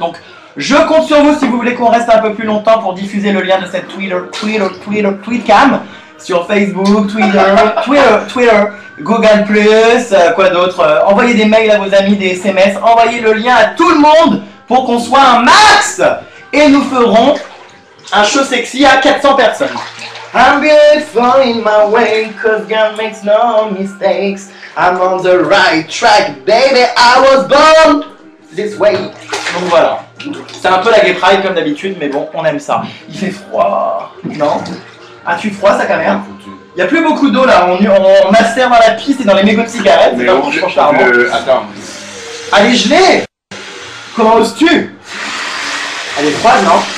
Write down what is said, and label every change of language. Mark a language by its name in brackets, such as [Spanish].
[French] Donc, je compte sur vous si vous voulez qu'on reste un peu plus longtemps pour diffuser le lien de cette tweetcam sur Facebook, Twitter, Google+, quoi d'autre. Envoyez des mails à vos amis, des SMS, envoyez le lien à tout le monde pour qu'on soit un max. Et nous ferons un show sexy à 400 personnes. [English] I'm beautiful in my way, cause God makes no mistakes. I'm on the right track, baby, I was born this way. [French] Donc voilà. C'est un peu la gay pride comme d'habitude, mais bon, on aime ça. Il fait froid. Non? As-tu froid, sa caméra? Il n'y a plus beaucoup d'eau là, on macère dans la piste et dans les mégots de cigarettes. Mais c'est pas franchement charmant. Attends. Elle est gelée! Comment oses-tu? Elle est froide, non?